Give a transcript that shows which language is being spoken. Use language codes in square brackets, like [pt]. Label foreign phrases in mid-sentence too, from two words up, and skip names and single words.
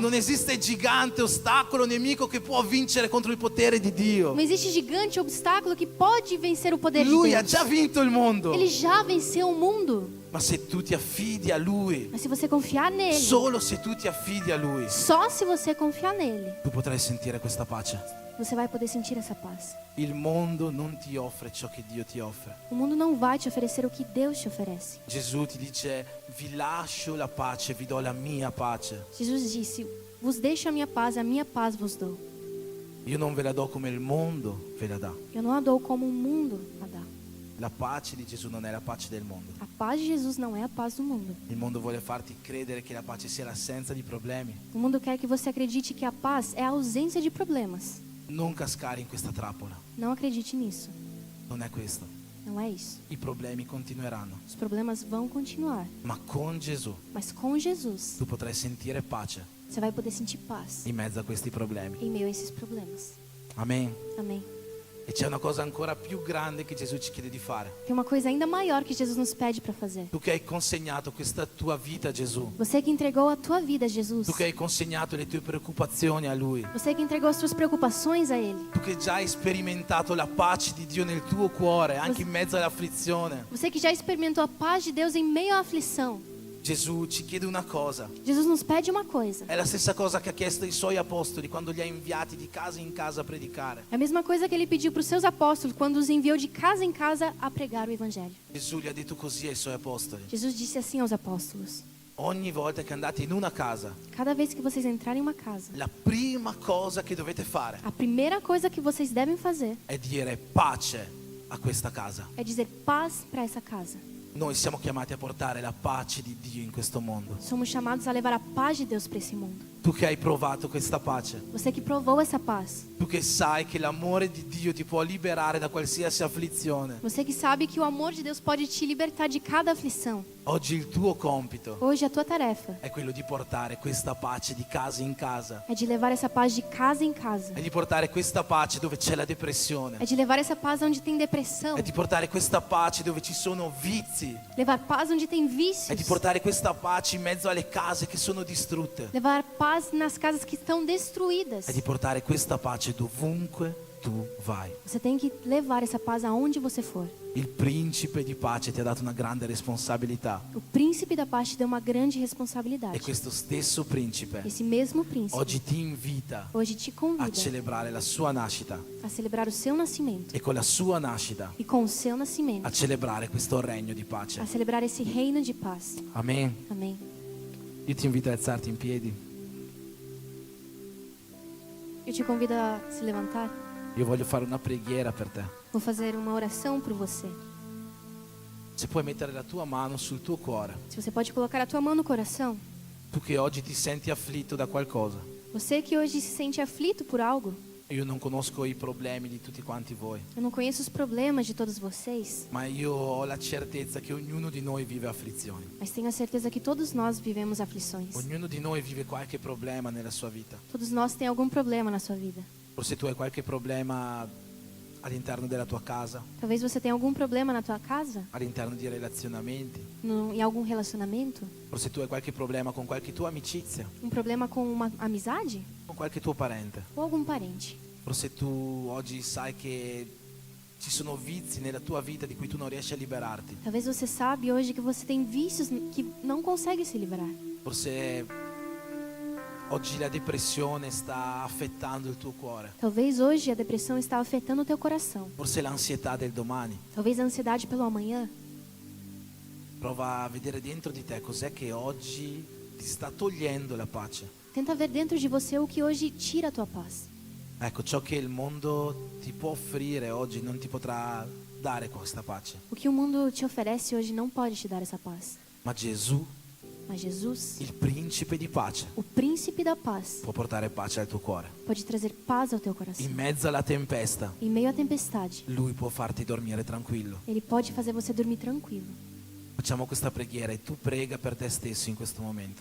[it] Non esiste gigante, ostacolo, nemico che può vincere contro il potere di Dio. [pt] Não existe gigante obstáculo que pode vencer o poder de [it] Lui ha [pt] Deus. [it] già vinto il mondo. [pt] Ele já venceu o mundo. [it] Ma se tu ti affidi a Lui, [pt] Mas se você confiar nele, [it] solo se tu ti affidi a Lui, [pt] só se você confiar nele, [it] tu potrai sentire questa pace. [pt] você vai poder sentir essa paz. [it] Il mondo non ti offre ciò che Dio ti offre. [pt] O mundo não vai te oferecer o que Deus te oferece. [it] Gesù ti dice: vi lascio la pace, vi do la mia pace. [pt] Jesus disse: vos deixo a minha paz vos dou. [it] Io non ve la do come il mondo ve la dà. [pt] Eu não a dou como o mundo a dá. [it] La pace di Gesù non è la pace del mondo. [pt] A paz de Jesus não é a paz do mundo. [it] Il mondo vuole farti credere che la pace sia l'assenza di problemi. [pt] O mundo quer que você acredite que a paz é a ausência de problemas. [it] Non cascare in questa trappola. [pt] Não acredite nisso. [it] Non è questo. [pt] Não é isso. [it] I problemi continueranno. [pt] Os problemas vão continuar. [it] Ma con Gesù [pt] Mas com Jesus, [it] tu potrai sentire pace [pt] você vai poder sentir paz [it] in mezzo a questi problemi. [pt] em meio a esses problemas. [it] Amen. [pt] Amém. [it] E c'è una cosa ancora più grande che Gesù ci chiede di fare. [pt] Tem uma coisa ainda maior que Jesus nos pede para fazer. [it] Tu che hai consegnato questa tua vita a Gesù. [pt] Você que entregou a tua vida a Jesus. [it] Tu che hai consegnato le tue preoccupazioni a Lui. [pt] Você que entregou as suas preocupações a Ele. [it] Tu che già hai sperimentato la pace di Dio nel tuo cuore, anche in mezzo all'afflizione. [pt] Você que já experimentou a paz de Deus em meio à aflição. [it] Gesù ci chiede una cosa. [pt] Jesus nos pede uma coisa. [it] È la stessa cosa che ha chiesto ai suoi apostoli quando li ha inviati di casa in casa a predicare. [pt] É a mesma coisa que ele pediu para os seus apóstolos quando os enviou de casa em casa a pregar o evangelho. [it] Gesù gli ha detto così ai suoi apostoli. [pt] Jesus disse assim aos apóstolos: [it] Ogni volta che andate in una casa, [pt] cada vez que vocês entrarem em uma casa, [it] la prima cosa che dovete fare [pt] a primeira coisa que vocês devem fazer [it] è dire pace a questa casa. [pt] é dizer paz para essa casa. [it] Noi siamo chiamati a portare la pace di Dio in questo mondo. [pt] Somos chamados a levar a paz de Deus para esse mundo. [it] Tu che hai provato questa pace, [pt] Você que provou essa paz, [it] tu che sai che l'amore di Dio ti può liberare da qualsiasi afflizione, [pt] você que sabe que o amor de Deus pode te libertar de cada aflição. [it] oggi il tuo compito [pt] Hoje a tua tarefa [it] è quello di portare questa pace di casa in casa. [pt] é de levar essa paz de casa em casa. [it] È di portare questa pace dove c'è la depressione. [pt] É de levar essa paz onde tem depressão. [it] È di portare questa pace dove ci sono vizi. [pt] Levar paz onde tem [it] È di [pt] vícios. [it] portare questa pace in mezzo alle case che sono distrutte. [pt] Levar paz nas casas que estão destruídas. [it] È di portare questa pace dovunque tu vai. [pt] Você tem que levar essa paz aonde você for. [it] Il principe di pace ti ha dato una grande responsabilità. [pt] O príncipe da paz te deu uma grande [it] E [pt] responsabilidade. [it] questo stesso principe [pt] Esse mesmo príncipe [it] oggi ti invita [pt] hoje te [it] a [pt] convida [it] celebrare la sua nascita [pt] a celebrar o seu nascimento. [it] e con la sua nascita [pt] E com o seu [it] a [pt] nascimento, [it] celebrare questo regno di pace. [pt] a celebrar esse reino de paz. [it] Amen. [pt] Amém. [it] Io ti invito ad alzarti in piedi. [pt] Eu te convido a se levantar. [it] Io voglio fare una preghiera per te. [pt] Vou fazer uma oração por você. [it] Se puoi mettere la tua mano sul tuo cuore, [pt] Se você pode colocar a tua mão no coração. [it] tu che oggi ti senti afflitto da qualcosa. [pt] Você que hoje se sente aflito por algo. [it] Io non conosco i problemi di tutti quanti voi, [pt] Eu não conheço os problemas de todos vocês, [it] ma io ho la certezza che ognuno di noi vive afflizioni. [pt] mas tenho a certeza que todos nós vivemos aflições. [it] Ognuno di noi vive qualche problema nella sua vita. [pt] Todos nós temos algum problema na sua vida. [it] Forse tu hai qualche problema all'interno della tua casa, [pt] Talvez você tenha algum problema na tua casa, [it] all'interno di relazionamenti. [pt] em algum relacionamento, [it] Forse tu hai qualche problema con qualche tua amicizia, [pt] um problema com uma amizade [it] con qualche tuo parente. [pt] ou algum parente. [it] Forse tu oggi sai che ci sono vizi nella tua vita di cui tu non riesci a liberarti. [pt] Talvez você sabe hoje que você tem vícios que não consegue se livrar. [it] Forse oggi la depressione sta affettando il tuo cuore. [pt] Talvez hoje a depressão está afetando o teu coração. [it] Forse l'ansietà del domani. [pt] Talvez a ansiedade pelo amanhã. [it] Prova a vedere dentro di te cos'è che oggi ti sta togliendo la pace. [pt] Tenta ver dentro de você o que hoje tira a tua paz. [it] Ecco, ciò che il mondo ti può offrire oggi non ti potrà dare questa pace. [pt] O que o mundo te oferece hoje não pode te dar essa paz. [it] Ma Gesù, [pt] Mas Jesus, [it] il principe di pace, [pt] o príncipe da paz, [it] può portare pace al tuo cuore. [pt] pode trazer paz ao teu coração. [it] In mezzo alla tempesta, [pt] Em meio à tempestade, [it] Lui può farti dormire tranquillo. [pt] Ele pode fazer você dormir tranquilo. [it] Facciamo questa preghiera e tu prega per te stesso in questo momento.